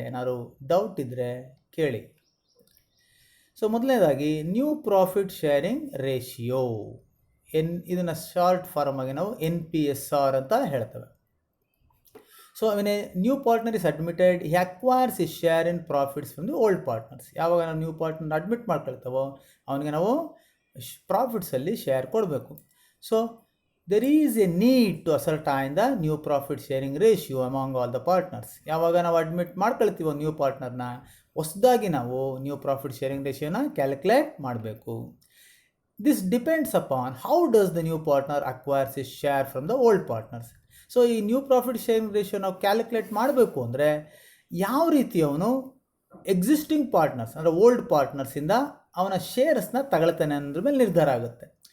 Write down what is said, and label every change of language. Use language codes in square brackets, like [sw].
[kn] ಏನಾದ್ರು ಡೌಟ್ ಇದ್ದರೆ ಕೇಳಿ. ಸೊ ಮೊದಲನೇದಾಗಿ ನ್ಯೂ ಪ್ರಾಫಿಟ್ ಶೇರಿಂಗ್ ರೇಷಿಯೋ, ಇದನ್ನು ಶಾರ್ಟ್ ಫಾರ್ಮ್ ಆಗಿ ನಾವು NPSR ಅಂತ ಹೇಳ್ತೇವೆ. [en] So ಅವನೇ new partner is admitted, he acquires his share in profits from the old partners. [kn] ಯಾವಾಗ ನಾವು ನ್ಯೂ ಪಾರ್ಟ್ನರ್ ಅಡ್ಮಿಟ್ ಮಾಡ್ಕೊಳ್ತಾವೋ ಅವನಿಗೆ ನಾವು ಪ್ರಾಫಿಟ್ಸಲ್ಲಿ ಶೇರ್ ಕೊಡಬೇಕು. [en] So there is a need to ascertain the new profit sharing ratio among all the partners. [kn] ಯಾವಾಗ ನಾವು admit ಮಾಡ್ಕೊಳ್ತೀವೋ new ಪಾರ್ಟ್ನರ್ನ, ಹೊಸದಾಗಿ ನಾವು new profit sharing ರೇಷಿಯೋನ calculate ಮಾಡಬೇಕು. [en] This depends upon how does the new partner acquires his share from the old partners. [kn] So ಈ new profit sharing ratio ನಾವು calculate ಮಾಡಬೇಕು ಅಂದರೆ ಯಾವ ರೀತಿ ಅವನು ಎಕ್ಸಿಸ್ಟಿಂಗ್ ಪಾರ್ಟ್ನರ್ಸ್ ಅಂದರೆ ಓಲ್ಡ್ ಪಾರ್ಟ್ನರ್ಸಿಂದ ಅವನ ಶೇರ್ಸ್ನ ತಗೊಳ್ತಾನೆ ಅನ್ನೋದ್ರ ಮೇಲೆ ನಿರ್ಧಾರ ಆಗುತ್ತೆ.